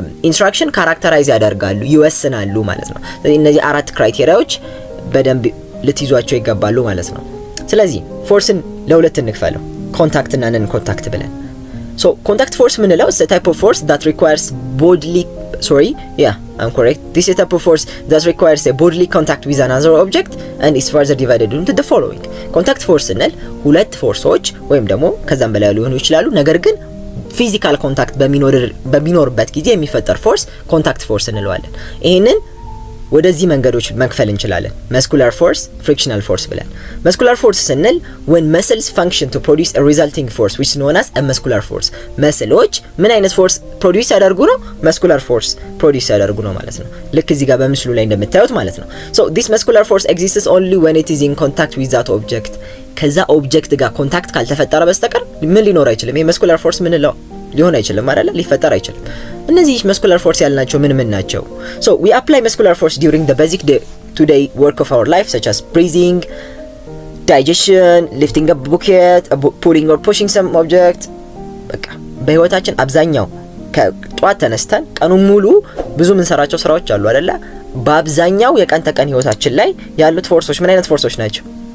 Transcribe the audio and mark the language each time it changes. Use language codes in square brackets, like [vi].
[am] ኢንትራክሽን ካራክተራይዝ ያደርጋሉ፣ ይወስናሉ ማለት ነው። እነዚህ አራት ክራይቴሪያዎች በደንብ ልትይዟቸው ይገባሉ ማለት ነው። ስለዚህ ፎርስን ለሁለት እንክፈለው፣ ኮንታክት እና ነን ኮንታክት ብለን። [en] so contact force [am] ምንለው [en] is a type of force that requires bodily I'm correct. This is a type of force that requires a bodily contact with another object and is further divided into the following. [am] contact force እንል ሁለት ፎርሶች ወይም ደግሞ ከዛም በላይ ሊሆኑ ይችላሉ፣ ነገር ግን ፊዚካል ኮንታክት በሚኖርበት ጊዜ የሚፈጠር ፎርስ ኮንታክት ፎርስ እንለዋለን። ይሄንን ወደዚህ መንገዶች መክፈል እንችላለን። muscular force, frictional force ብለን። muscular force ስንል [en] when muscles function to produce a resulting force which is known as a muscular force [am] መስሎች ምን አይነት ፎርስ ፕሮዲዩስ ያደርጉ ነው? muscular force ፕሮዲዩስ ያደርጉ ነው ማለት ነው። ልክ እዚህ ጋር በምስሉ ላይ እንደምታዩት ማለት ነው። [en] so this muscular force exists only when it is in contact with that object [am] ከዛ ኦብጀክት ጋር ኮንታክት ካልተፈጠረ በስተቀር ምን ሊኖር አይችልም። ይሄ muscular force ምን ነው ሊሆን አይችልም አይደል? ሊፈጠር አይችልም። እነዚህ [en] muscular force [am] ያልናቸው ምን ናቸው? [en] so we apply muscular force during the basic today work of our life such as breathing, digestion, lifting a bucket, pulling or pushing some object [am] በቃ በህይወታችን አብዛኛው ከጧት ተነስተን ቀኑን ሙሉ ብዙ ምንሰራቸው ስራዎች አሉ አይደለ በአብዛኛው የቀን ተቀን ህይወታችን ላይ ያሉት ፎርሶች ምን አይነት ፎርሶች ናቸው